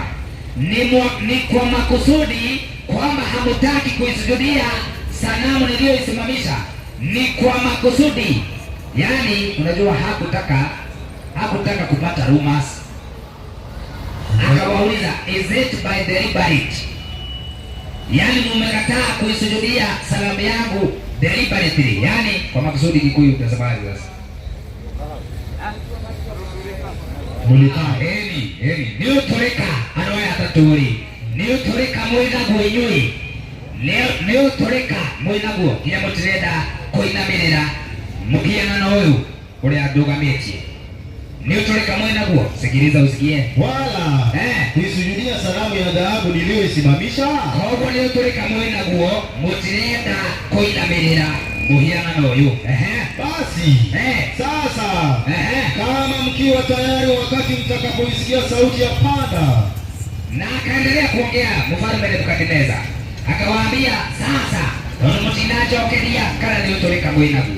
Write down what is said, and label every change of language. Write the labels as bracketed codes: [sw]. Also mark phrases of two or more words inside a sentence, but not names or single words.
[sw] Ni kwa makusudi kwamba hamutaki kuisujudia sanamu niliyoisimamisha? Ni kwa makusudi. Yaani unajua hakutaka kupata rumors. Akawauliza, [en] is it by deliberate? [sw] Yaani mmekataa kuisujudia sanamu yangu deliberately, yaani kwa makusudi. Kikuyu utasemaje sasa? [ki] Niuturika anoya ataturi, niuturika mwinaguo inyui, niuturika mwinaguo kinya mutirenda kuinamirira mukiana uyu uria ndugamitie. Niuturika mwinaguo, [sw] sikiliza usikie, wala kuisujudia sanamu ya dhahabu niliyoisimamisha. [ki] Koguo niuturika mwinaguo mutirenda kuinamirira muhiana uyu. [sw] Basi sasa kama mkiwa tayari wakati mtakapoisikia sauti ya panda. Na akaendelea kuongea mfalme Nebukadneza, akawaambia, sasa mtinachokeria kana [ki] niuturika mwinaguo.